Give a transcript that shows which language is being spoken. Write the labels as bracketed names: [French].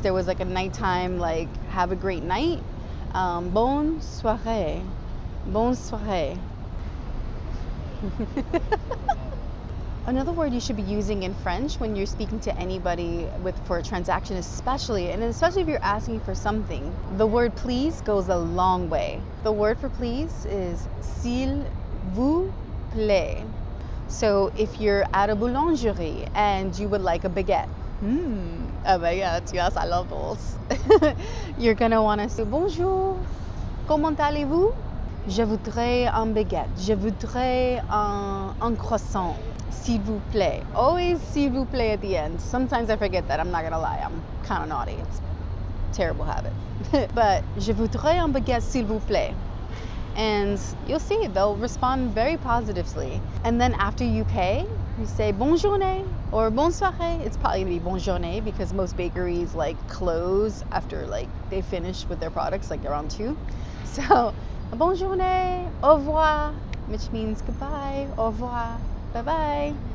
[English] There was like a nighttime, like have a great night. [French] Bonne soirée. Bonne soirée. [English] Another word you should be using in French when you're speaking to anybody for a transaction, especially if you're asking for something, the word please goes a long way. The word for please is [French] s'il vous plaît. [English] So if you're at a boulangerie and you would like a baguette, a baguette, yes, I love those. You're gonna wanna say [French] bonjour, comment allez-vous? Je voudrais un baguette. Je voudrais un croissant. S'il vous plaît. [English] Always [French] s'il vous plaît [English] at the end. Sometimes I forget that, I'm not gonna lie. I'm kind of naughty. It's a terrible habit. But [French] je voudrais un baguette s'il vous plaît. [English] And you'll see, they'll respond very positively. And then after you pay, you say [French] bonne journée [English] or [French] bonne soirée. [English] It's probably gonna be [French] bonne journée [English] because most bakeries like close after like they finish with their products like around 2. So [French] bonne journée, au revoir, [English] which means goodbye, [French] au revoir, [English] bye-bye.